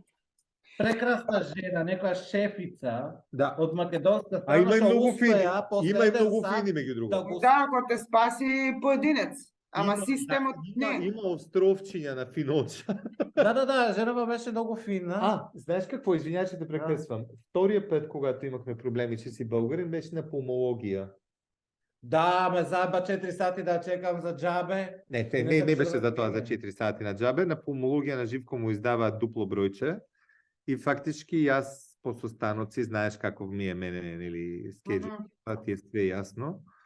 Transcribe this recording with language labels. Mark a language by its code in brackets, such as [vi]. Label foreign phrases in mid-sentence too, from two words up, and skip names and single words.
[mk] Прекрасна жена, некоја шефица Да. од македонска А има и страна, што многу фини. успеа после Има и еден многу сат фини меѓу другу. да го Да, ако те спаси поединец. Ама Има- системот не. Има островчиња на финоча. Да, женава беше многу фина. [bg] Знаеш какво, извинявай, че те прекъсвам. Втория път, когато имахме проблеми, че си българин, беше на пулмология. [mk] Да, ме заба 4 сати да чекам за джабе. [bg] Не съм [mk] беше [bg] сигурен, [mk] за тоа [bg] че [mk] за не. 4 сати на джабе. На пулмологија на Живко му издаваат дупло бројче. И фактички јас по состаноци, знаеш каков ми е мене, нели, скеджи, това ти е све јасно.